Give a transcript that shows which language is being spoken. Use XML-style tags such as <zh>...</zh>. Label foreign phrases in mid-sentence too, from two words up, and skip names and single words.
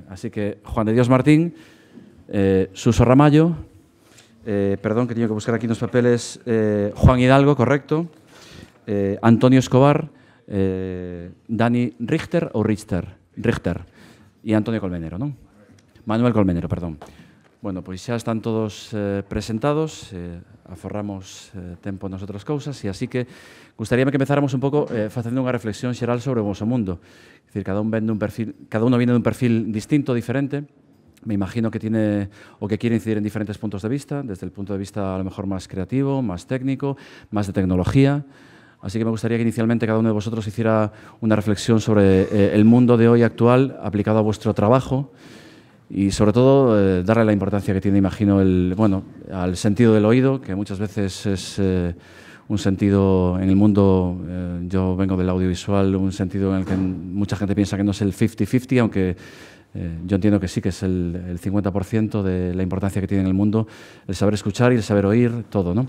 <gl>Así que, Juan de Dios Martín, Suso Ramallo, perdón, que teño que buscar aquí nos papeles, Juan Hidalgo, correcto, Antonio Escobar, Dani Richter ou Richter, e Antonio Colmenero, non? Manuel Colmenero, perdón. Bueno, pois xa están todos presentados, aforramos tempo nas outras cousas, e así que gustaríame que empezáramos un pouco facendo unha reflexión xeral sobre o vosso mundo. É dicir,</gl> <es>cada uno viene dun perfil distinto, diferente. Me imagino que tiene o que quiere incidir en diferentes puntos de vista, desde el punto de vista a lo mejor más creativo, más técnico, más de tecnología. Así que me gustaría que inicialmente cada uno de vosotros hiciera una reflexión sobre el mundo de hoy actual aplicado a vuestro trabajo y sobre todo darle la importancia que tiene, imagino, al sentido del oído, que muchas veces es un sentido en el mundo, yo vengo del audiovisual, un sentido en el que mucha gente piensa que no es el 50-50, aunque yo entiendo que sí, que es el 50% de la importancia que tiene en el mundo el saber escuchar y el saber oír todo, ¿no?</es>